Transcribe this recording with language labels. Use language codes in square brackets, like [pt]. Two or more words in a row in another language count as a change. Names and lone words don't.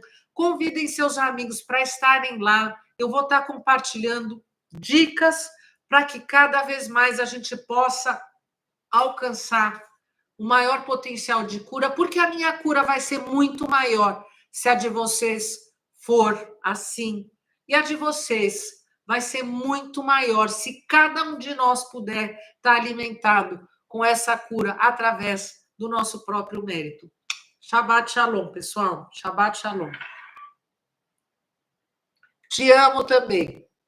[pt] Convidem seus amigos para estarem lá. Eu vou estar compartilhando dicas para que cada vez mais a gente possa alcançar o maior potencial de cura, porque a minha cura vai ser muito maior se a de vocês for assim. E a de vocês vai ser muito maior se cada um de nós puder estar alimentado com essa cura através do nosso próprio mérito. [he] שבת שלום, [pt] pessoal. [he] שבת שלום. [pt] Te amo também.